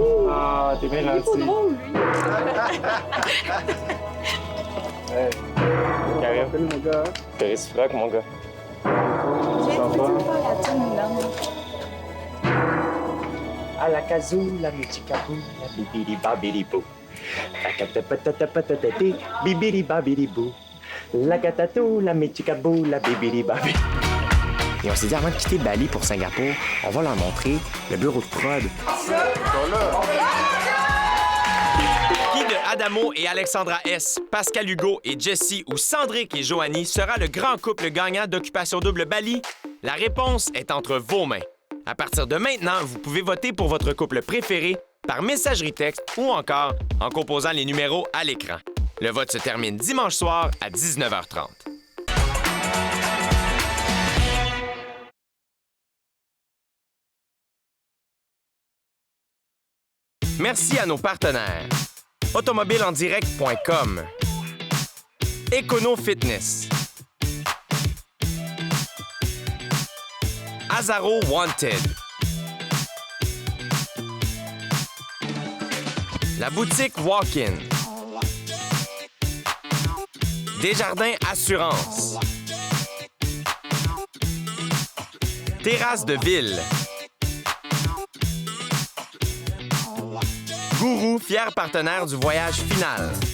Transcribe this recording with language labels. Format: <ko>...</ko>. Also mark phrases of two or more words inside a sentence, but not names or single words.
<fr>Ah, t'es bien Il est trop gentil. drôle, lui. Carré, mon gars. Réciproque, mon gars. Jay, tu peux-tu me faire la tune, là? À la kazoo, la michikabou, la bibidi babidi bou. La katapatatatatatatati, bibidi babidi bou. La katatou, la michikabou, la bibidi babidi. Et on s'est dit, avant de quitter Bali pour Singapour, on va leur montrer le bureau de prod. Qui de Adamo et Alexandra S, Pascal Hugo et Jessie ou Cendric et Joanie sera le grand couple gagnant d'Occupation Double Bali? La réponse est entre vos mains. À partir de maintenant, vous pouvez voter pour votre couple préféré par messagerie texte ou encore en composant les numéros à l'écran. Le vote se termine dimanche soir à 19h30. Merci à nos partenaires. Automobilendirect.com, Econo Fitness, Azaro Wanted, la boutique Walk-in, Desjardins Assurance, Terrasse de Ville, Gourou, fier partenaire du voyage final.</fr>